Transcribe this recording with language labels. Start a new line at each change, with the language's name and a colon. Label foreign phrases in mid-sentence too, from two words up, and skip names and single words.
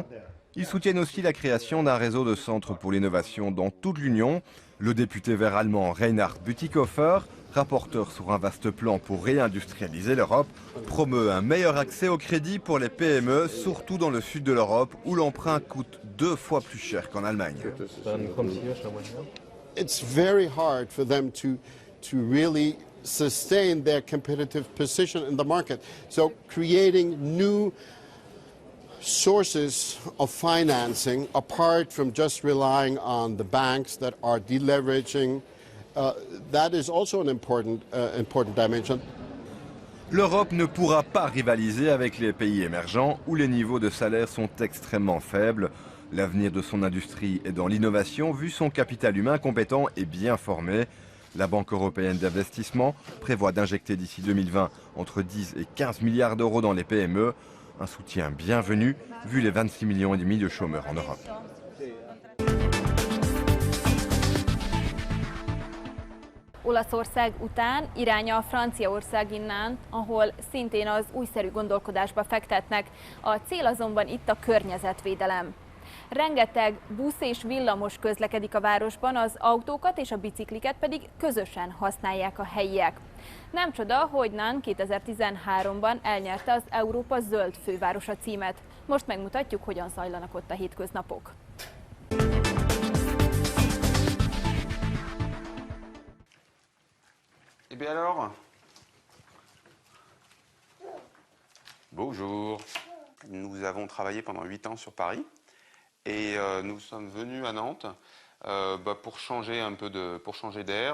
French: Ils soutiennent aussi la création d'un réseau de centres pour l'innovation dans toute l'Union. Le député vert allemand Reinhard Bütikofer, rapporteur sur un vaste plan pour réindustrialiser l'Europe, promeut un meilleur accès au crédit pour les PME, surtout dans le sud de l'Europe où l'emprunt coûte 2 fois plus cher qu'en Allemagne.
English: It's very hard for them to really sustain their competitive position in the market. So creating new sources of financing apart from just relying on the banks that are deleveraging, that is also an important dimension.
French: L'Europe ne pourra pas rivaliser avec les pays émergents où les niveaux de salaire sont extrêmement faibles. L'avenir de son industrie est dans l'innovation vu son capital humain compétent et bien formé. La Banque européenne d'investissement prévoit d'injecter d'ici 2020 entre 10 et 15 milliards d'euros dans les PME. Un soutien bienvenu vu les 26,5 millions de chômeurs en Europe.
Hungarian: Olaszország után iránya a Franciaország innen, ahol szintén az újszerű gondolkodásba fektetnek. A cél azonban itt a környezetvédelem. Rengeteg busz és villamos közlekedik a városban, az autókat és a bicikliket pedig közösen használják a helyiek. Nem csoda, hogy Nantes 2013-ban elnyerte az Európa zöld fővárosa címet. Most megmutatjuk, hogyan zajlanak ott a hétköznapok.
French: Eh bien alors, bonjour. Nous avons travaillé pendant 8 ans sur Paris et nous sommes venus à Nantes pour changer un peu pour changer d'air.